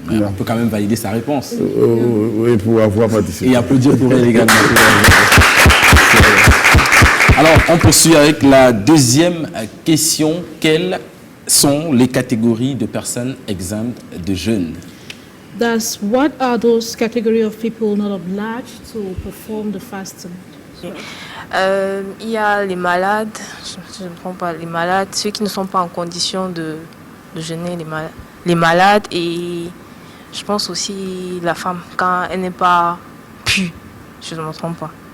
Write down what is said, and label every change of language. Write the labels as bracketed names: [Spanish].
[French] Mais on peut quand même valider sa réponse. Oui, pour avoir participé. Et applaudir pour elle également. Alors, on poursuit avec la deuxième question. Quelles sont les catégories de personnes exemptes de jeûne? [English] Thus, what are those category of people not obliged to perform the fasting? [French] Il y a les malades, je ne me trompe pas, les malades, ceux qui ne sont pas en condition de jeûner, les malades, et je pense aussi la femme quand elle n'est pas pure, je ne me trompe pas.